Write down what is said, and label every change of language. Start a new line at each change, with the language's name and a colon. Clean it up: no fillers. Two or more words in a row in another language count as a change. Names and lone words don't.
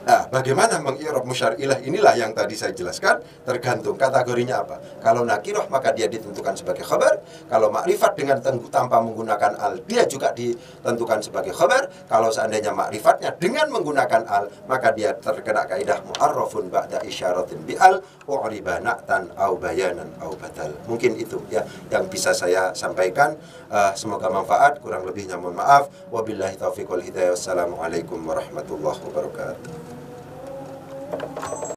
Indonesian: Nah, bagaimana mengi'rab musyar'ilah inilah yang tadi saya jelaskan, tergantung kategorinya apa. Kalau nakiroh maka dia ditentukan sebagai khabar. Kalau makrifat dengan tanpa menggunakan al, dia juga ditentukan sebagai khabar. Kalau seandainya makrifatnya dengan menggunakan al, maka dia terkena kaidah
Arabic: معرف بعد إشارة بأل أعرب نعتا أو بيانا أو بدلا.
Indonesian: Mungkin itu ya yang bisa saya sampaikan. Semoga manfaat, kurang lebihnya mohon maaf.
Arabic: وبالله التوفيق والهداية. والسلام عليكم ورحمة الله وبركاته.